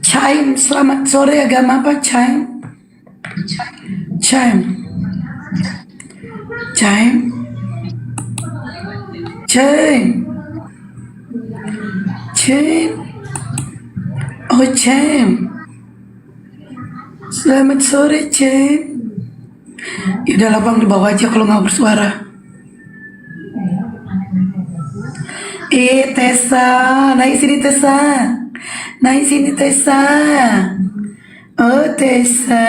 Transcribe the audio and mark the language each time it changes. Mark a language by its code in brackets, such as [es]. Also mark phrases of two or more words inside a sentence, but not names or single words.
[id] Chaim, selamat sore. Agama apa Chaim? Chaim. Chaim. Chaim. Chaim. Oh Chaim. Selamat sore Chaim. Ya udah lah bang, di bawah aja kalau nggak bersuara. Tessa, naik sini Tessa. Naik sini Tessa. Oh Tessa.